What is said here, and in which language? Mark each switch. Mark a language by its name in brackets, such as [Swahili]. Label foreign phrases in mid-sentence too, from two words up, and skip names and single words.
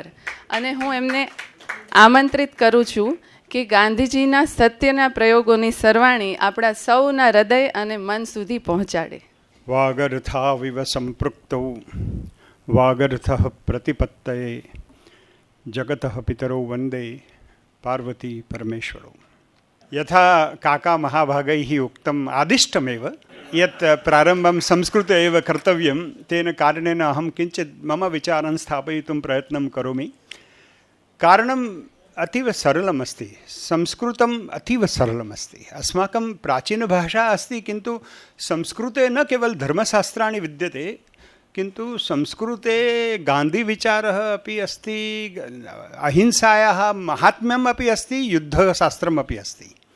[Gujarati] અને હું એમને આમંત્રિત કરું છું કે ગાંધીજીના સત્યના પ્રયોગોની સરવાણી આપણા સૌના હૃદય અને મન સુધી પહોંચાડે. [Sanskrit] વાગર્થાવિવ સંપૃક્તૌ વાગર્થ પ્રતિપત્તયે જગત પિતરૌ વંદે પાર્વતી પરમેશ્વરો. યથા કાકા મહાભાગૈ ઉક્તમ આદિષ્ટમેવ यत् प्रारम्भं संस्कृते एव कर्तव्यं तेन कारणेन अहं किञ्चित् मम विचारान् स्थापयितुं प्रयत्नं करोमि. कारणम् अतीव सरलम् अस्ति. संस्कृतम् अतीव सरलम् अस्ति. अस्माकं प्राचीनभाषा अस्ति, किन्तु संस्कृते न केवल धर्मशास्त्राणि विद्यते, किन्तु संस्कृते गान्धीविचारः अपि अस्ति, अहिंसायाः महात्म्यम् अपि अस्ति, युद्धशास्त्रम् अपि अस्ति.